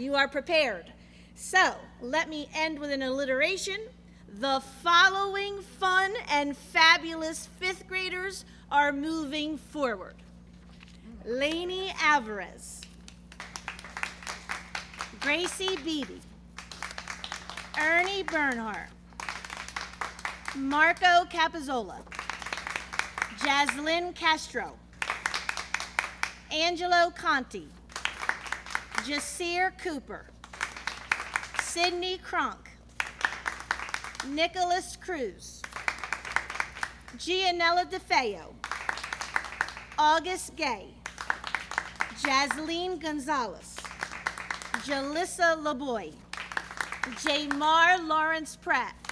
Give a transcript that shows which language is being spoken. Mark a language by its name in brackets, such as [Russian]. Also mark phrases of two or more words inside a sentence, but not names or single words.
[English] You are prepared. So, let me end with an alliteration. The following fun and fabulous fifth graders are moving forward. Lainey Alvarez, Gracie Beebe, Ernie Bernhardt, Marco Capizzola, Jaslyn Castro, Angelo Conti, Jasir Cooper, Sydney Cronk, Nicholas Cruz, Gianella DeFeo, August Gay, Jasleen Gonzalez, Jalissa LeBoy, Jamar Lawrence Pratt,